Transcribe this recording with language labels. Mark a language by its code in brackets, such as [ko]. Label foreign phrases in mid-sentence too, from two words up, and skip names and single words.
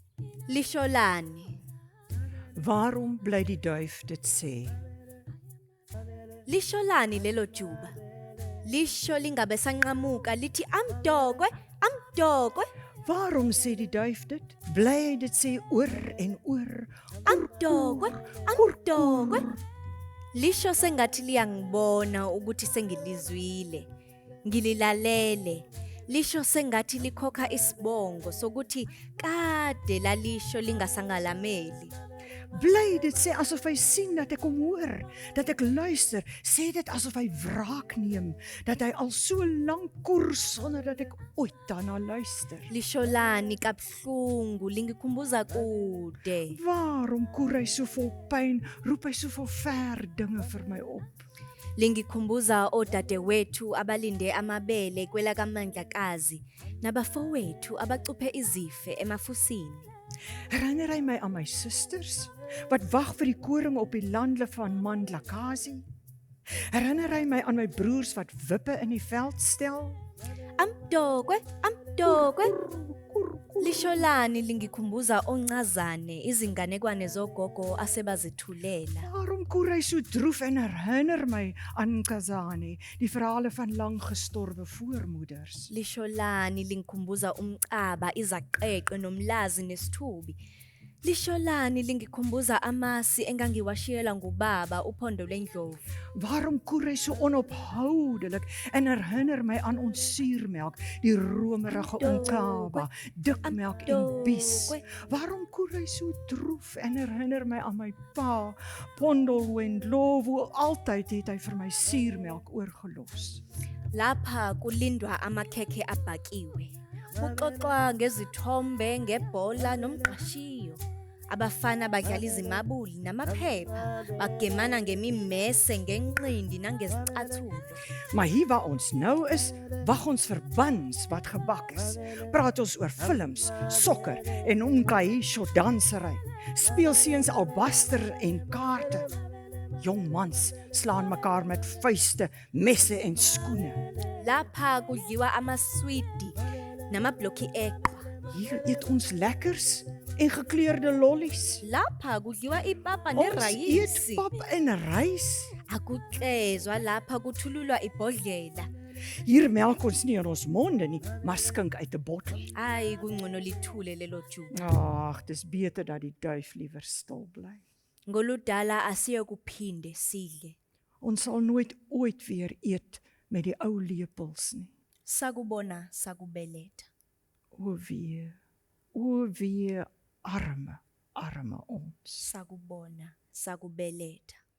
[zu] Lisholani. [af] Waarom bly die duif dit sê? [zu] Lisholani lelo juba. Lisho lingabe sanqamuka lithi amdokwe, amdokwe, [af] Waarom sê die duif dit? Bly hy dit sê oor en oor? [zu] amdokwe, amdokwe. Lisho sengathi liyangibona ukuthi sengilizwile. Ngililalele. Lisho sengathi likhokha isibongo sokuthi kade lalisho lingasangalameli. [af] Bly dit sê asof hy sien dat ek hom hoor, dat ek luister, sê dit asof hy wraak neem, dat hy al so lank koers sonder dat ek ooit daarna luister. [zu] Lisholani kabuhlungu lingikhumbuza kude. [af] Waarom koer hy so vol pyn, roep hy so vol ver dinge vir my op? [zu] Lingikhumbuza odadewethu abalinde amabele kwela kaMandlakazi nabafowethu abacuphe izife emafusini. [af] Herinner hy my aan my susters, wat wag vir die koring op die lande van Mandlakazi? Herinner hy my aan my broers wat wippe in die veld stel? [zu] Amdokwe, amdokwe. Lisholani lingikhumbuza oncazane izinganekwane zogogo asebazithulela. [af] Waarom koer hy so droef en herinner my aan Nkazani, die verhale van lang gestorwe voormoeders? [zu] Lisholani lingikhumbuza umcaba, izaqeqe nomlazi nesithubi. Lisholani lingikhumbuza amasi engangiwashiyela ngubaba uphondo lwendlovu. [af] Waarom koer hy so onophoudelik en herinner my aan ons suurmelk, die romerige Onkaba, dikmelk en bies? Waarom koer hy so droef en herinner my aan my pa, Pondolo Ndlovu, altyd het hy vir my suurmelk oorgelos. [zu] Lapha kulindwa amakhekhe abhakiwe. Kuxoxwa ngezithombe, ngebhola nomqashiyo. Abafana badlala izimabuli namaphepha, bagemana ngemimese, ngenqindi nangezicathulo. [af] Maar hier waar ons nou is, wag ons vir buns wat gebak is. Praat ons oor films, sokker en onkahisho dansery. Speel seuns albaster en kaarte. Jong mans slaan mekaar met vuiste, messe en skoene. [zu] Lapha kudliwa amaswidi namablokhi eqa. [af] Hier eet ons lekkers en gekleurde lollies. [zu] Lapha kudliwa ipapa [af] Ons eet [zu] nerayisi. [af] pap en rys. [zu] Akuklezwa lapha kuthululwa ibhodlela. [af] Hier melk ons nie in ons monde nie, maar skink uit 'n bottel. [zu] Hayi kungcono lithule lelo juba. [af] Ag, dis beter dat die duif liewer stil bly. [zu] Ngoludala asiyokuphinde sidle. [af] Ons sal nooit ooit weer eet met die ou lepels nie. [zu] Sakubona sakubeletha. [af] O wee, arme ons. [zu] Sakubona sakubeletha.